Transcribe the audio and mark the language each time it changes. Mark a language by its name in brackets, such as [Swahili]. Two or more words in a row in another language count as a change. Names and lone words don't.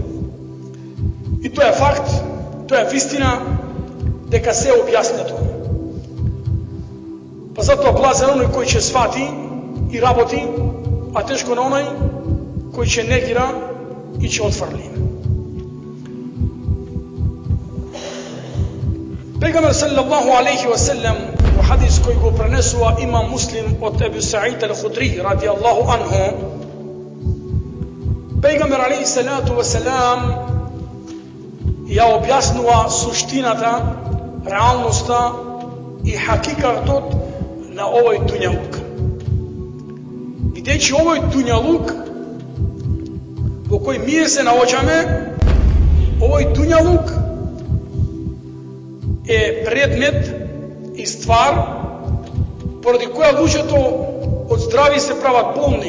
[Macedonian] И тоа е факт, тоа е вистина, дека се објаснето. Па затоа блазен оној кој ќе свати и работи, а тешко на оној кој ќе негира и ќе отфрли. Пегамбер [Arabic] صلى الله عليه وسلم [Macedonian] во хадис кој го пренесува имам Муслим од Ебу Саид Ал-Худри [Arabic] رضي الله عنه, [Macedonian] Пегамбер [Arabic] عليه الصلاة والسلام [Macedonian] ја објаснува суштината, реалноста и хакикатот на овој дуњалук. Бидејќи овој дуњалук во кој ние се наоѓаме, овој дуњалук е предмет и ствар поради која луѓето од здрави се прават болни.